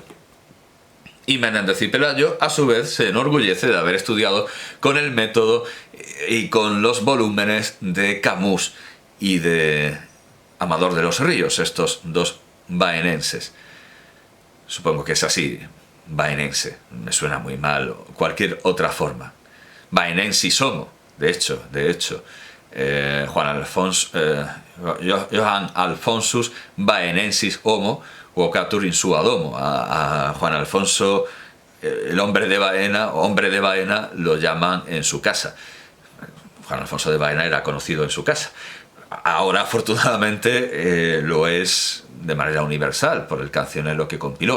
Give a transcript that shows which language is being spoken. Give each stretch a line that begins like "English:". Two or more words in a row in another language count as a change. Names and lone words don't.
Spanish: Y Menéndez y Pelayo, a su vez, se enorgullece de haber estudiado con el método y con los volúmenes de Camus y de Amador de los Ríos, estos dos baenenses. Supongo que es así. Baenense, me suena muy mal, o cualquier otra forma.
Latin: Baenensis homo,
Spanish: de hecho,
Latin: Johann Alfonsus Baenensis homo, vocatur in sua domo.
Spanish: A Juan Alfonso, el hombre de Baena, lo llaman en su casa. Juan Alfonso de Baena era conocido en su casa. Ahora, afortunadamente, lo es de manera universal por el cancionero que compiló.